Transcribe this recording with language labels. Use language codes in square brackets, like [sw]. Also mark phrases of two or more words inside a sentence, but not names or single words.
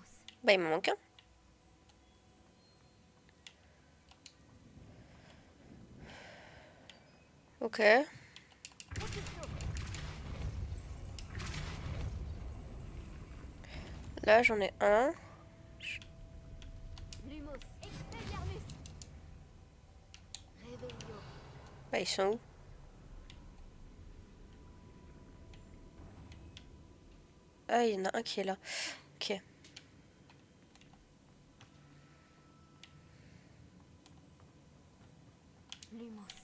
[fr] Bah, il me manque un. Ok. Là, j'en ai un. Lumos. Expelliarmus. Revelio. Bah, ils sont où? Ah, il y en a un qui est là. Ok. Lumos.